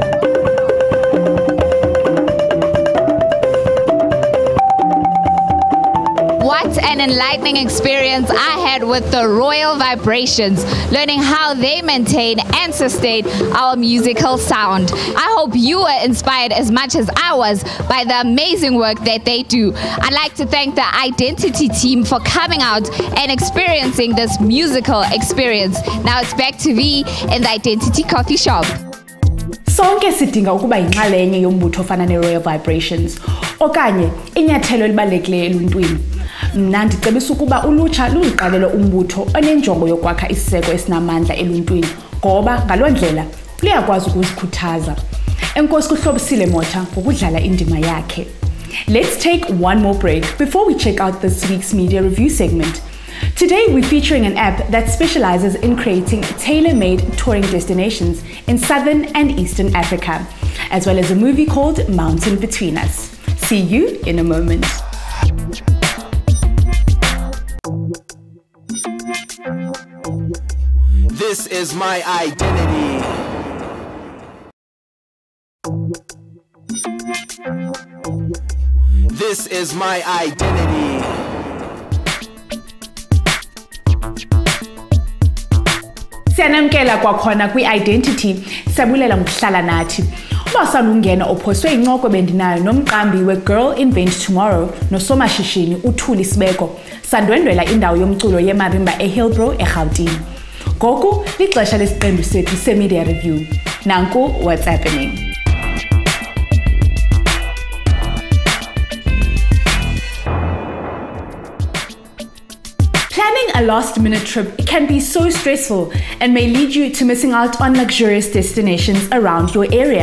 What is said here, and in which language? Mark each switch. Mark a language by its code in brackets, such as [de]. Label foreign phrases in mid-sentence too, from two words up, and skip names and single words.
[en] What an enlightening experience I had with the Royal Vibrations, learning how they maintain and sustain our musical sound. I hope you were inspired as much as I was by the amazing work that they do. I'd like to thank the Identity team for coming out and experiencing this musical experience. Now it's back to V in the Identity Coffee Shop. [xh] Sonke sidinga ukuba yinxalenye yombutho ofana ne-Royal Vibrations okanye inyathelo elibalulekileyo eluntwini. Mna ndicebisa ukuba ulutsha luziqalele umbutho onenjongo yokwakha isiseko esinamandla eluntwini, ngoba ngaloo ndlela luyakwazi ukuzikhuthaza. Enkosi kuhlobisile Motha ngokudlala indima yakhe. [en] Let's take one more break before we check out this week's media review segment. Today we're featuring an app that specializes in creating tailor-made touring destinations in Southern and Eastern Africa, as well as a movie called Mountain Between Us. See you in a moment. This is my identity. This is my identity. [xh] Siyanamkela kwakhona kwi-Identity, sabulela ngokuhlala nathi. Uba salungena ophoswe incoko bendinayo nomqambi we-Girl Invent Tomorrow nosomashishini uThuli Sibeko, sandwendwela indawo yomculo yemarimba eHillbrow eGauteng. Ngoku lixesha lesiqendu sethu se- [en] media review. Nanku what's happening. Planning a last-minute trip can be so stressful and may lead you to missing out on luxurious destinations around your area.